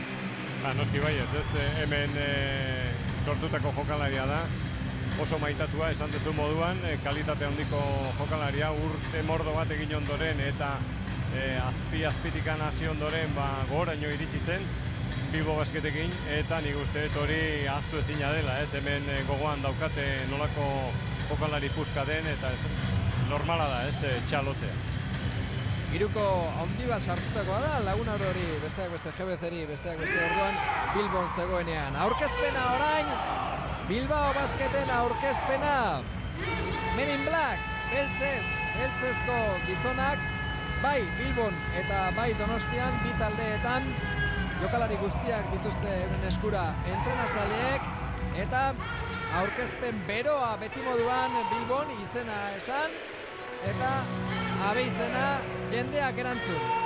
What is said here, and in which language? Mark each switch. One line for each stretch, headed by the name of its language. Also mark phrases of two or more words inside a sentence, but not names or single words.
Basque: Noski baiet, hemen sortutako jokalaria da, oso maitatua esan duzu moduan, kalitate handiko jokalaria, urte mordo bat egin ondoren eta azpitikan hasi ondoren goraino iritsi zen Bilbo Basketekin, eta nik uste hori ahaztu ezina dela, hemen gogoan daukate nolako jokalari puska den, eta normala da, txalotzea. Hiruko handi bat sartutakoa da, Lagunaro hori, besteak beste GBC-ri, besteak beste orduan Bilbon zegoenean. Aurkezpena orain, Bilbao Basketen aurkezpena. Men in Black, beltzezko gizonak, bai Bilbon eta bai Donostian, bi taldeetan, jokalari guztiak dituzte euren eskura entrenatzaileek, eta aurkezpen beroa beti moduan Bilbon izena esan, eta abeizena jendeak erantzun.